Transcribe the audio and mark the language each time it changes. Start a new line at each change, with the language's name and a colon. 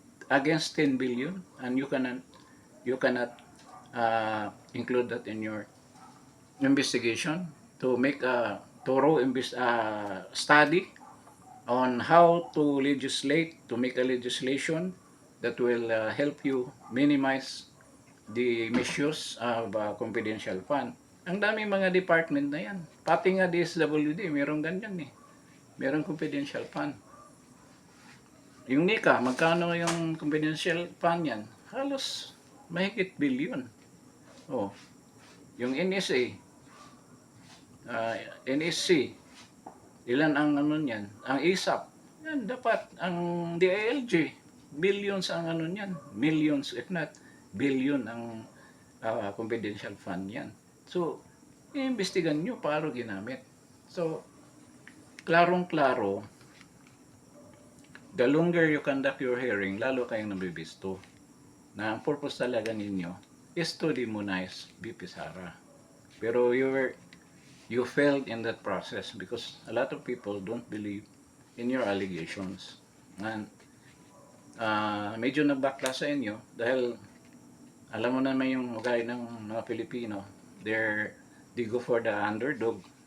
English: Against 10 billion, and you cannot include that in your investigation to make a thorough study on how to legislate, to make a legislation that will help you minimize the misuse of confidential fund.
Filipino: Ang dami mga department na yan. Pati nga DSWD, meron ganyan eh. Meron confidential fund. Yung NICA, magkano yung confidential fund yan? Halos mahigit billion. Oh. Yung NSA, NSC, ilan ang ano niyan? Ang ISAP, yan dapat. Ang DILG, billions ang ano niyan. Millions, if not billion ang confidential fund yan. So, iimbestigan nyo paano ginamit. So, klarong-klaro,
English: the longer you conduct your hearing,
Filipino: lalo kayong nabibisto na ang purpose talaga ninyo
English: is to demonize
Filipino: BP Sara. Pero
English: you failed in that process because a lot of people don't believe in your allegations.
Filipino: And medyo nabakla sa inyo dahil alam mo naman yung ugali ng mga Pilipino,
English: they go for the underdog.